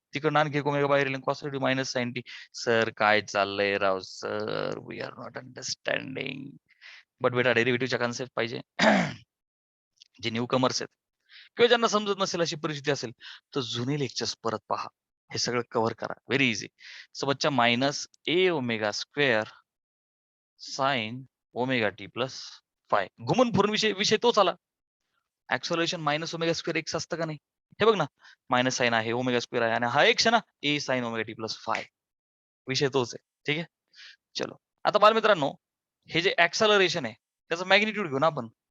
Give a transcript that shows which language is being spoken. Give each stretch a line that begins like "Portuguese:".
Marathi: तिकडनं आणखी एक ओमेगा बाहेर येईल, cos minus sign T. Sir काय चाललंय राव sir?
English: We are not understanding. But
Marathi: बेटा डेरिव्हेटिव्हच्या कन्सेप्ट पाहिजे. जे न्यू कमर्स आहेत किंवा ज्यांना समजत नसेल अशी परिस्थिती असेल तर जुने लेक्चर्स परत पहा. हे सगळं कव्हर करा. Very easy. सो बच्चा मायनस ए omega square sine omega T plus five. घुमून फिरून विषय विषय तोच आला. ऍक्सोलेशन मायनस ओमेगा स्क्वेअर एक्स असतं का नाही? हे बघ ना, मायनस साइन आहे, ओमेगा स्क्वेअर आहे आणि हा एक्स आहे ना, ए sine omega T plus five. विषय तोच आहे. ठीक आहे, चलो. आता बालमित्रांनो, हे जे ऍक्सलरेशन आहे त्याचं मॅग्निट्यूड घेऊ ना आपण.